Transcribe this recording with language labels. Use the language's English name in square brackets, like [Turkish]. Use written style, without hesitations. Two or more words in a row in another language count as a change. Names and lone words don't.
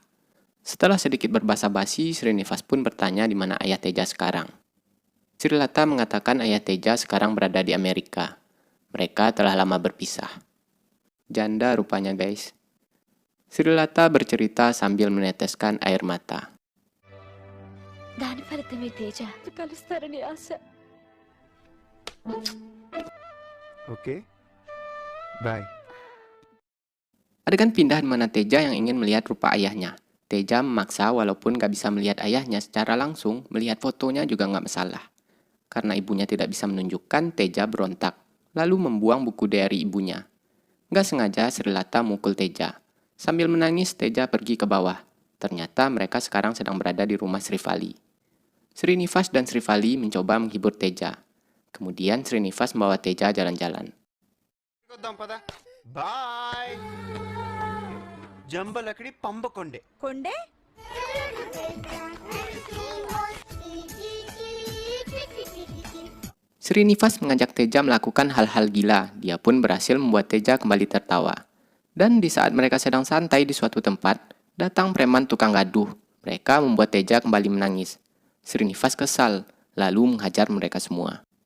[Indonesian] Setelah sedikit berbasa-basi, Srinivas pun bertanya di mana ayah Teja sekarang. Sri Lata mengatakan ayah Teja sekarang berada di Amerika. Mereka telah lama berpisah. Janda rupanya guys. Sri Lata bercerita sambil meneteskan air mata. [Telugu] దాని ఫలితమే తేజ కలుస్తారని ఆశ. Okay. Bye. [Indonesian] Adegan pindah di mana Teja yang ingin melihat rupa ayahnya. Teja memaksa walaupun gak bisa melihat ayahnya secara langsung, melihat fotonya juga gak masalah. Karena ibunya tidak bisa menunjukkan, Teja berontak, lalu membuang buku diary ibunya. Nggak sengaja Srilata mukul Teja. Sambil menangis, Teja pergi ke bawah. Ternyata mereka sekarang sedang berada di rumah Srivali. Srinivas dan Srivali mencoba menghibur Teja. Kemudian Srinivas membawa Teja jalan-jalan. [Telugu] బాయ్ జంబలకడి పంబకొండే కొండే [Indonesian] Srinivas mengajak Teja melakukan hal-hal gila. Dia pun berhasil membuat Teja kembali tertawa. Dan di saat mereka sedang santai di suatu tempat, datang preman tukang gaduh. Mereka membuat Teja kembali menangis. Srinivas kesal, lalu menghajar mereka semua.